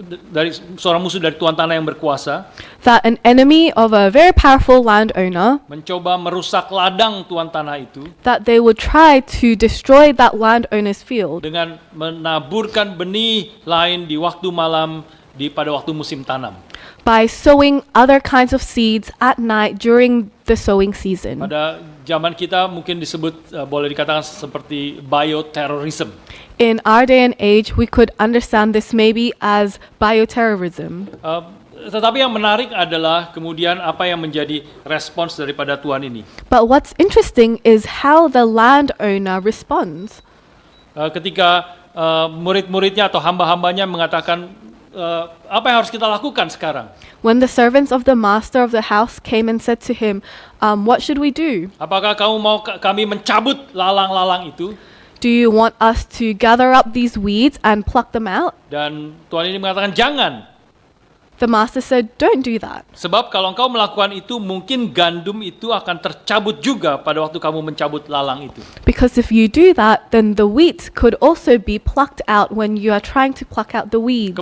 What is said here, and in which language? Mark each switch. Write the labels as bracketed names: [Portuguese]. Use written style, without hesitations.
[Indonesian] dari seorang musuh dari tuan tanah yang berkuasa [English] that an enemy of a very powerful landowner, [Indonesian] mencoba merusak ladang tuan tanah itu [English] that they would try to destroy that landowner's field [Indonesian] dengan menaburkan benih lain di waktu malam pada waktu musim tanam. [English] by sowing other kinds of seeds at night during the sowing season. [Indonesian] Pada zaman kita mungkin disebut boleh dikatakan seperti bioterrorism. [English] In our day and age, we could understand this maybe as bioterrorism. [Indonesian] Tetapi yang menarik adalah kemudian apa yang menjadi respons daripada Tuhan ini. [English] But what's interesting is how the landowner responds. [Indonesian] Ketika murid-muridnya atau hamba-hambanya mengatakan, apa yang harus kita lakukan sekarang? [English] When the servants of the master of the house came and said to him, what should we do? [Indonesian] Apakah kamu mau kami mencabut lalang-lalang itu? [English] Do you want us to gather up these weeds and pluck them out? [Indonesian] Dan Tuhan ini mengatakan jangan. [English] The master said, don't do that. [Indonesian] Sebab kalau engkau melakukan itu, mungkin gandum itu akan tercabut juga pada waktu kamu mencabut lalang itu. [English] Because if you do that, then the wheat could also be plucked out when you are trying to pluck out the weeds.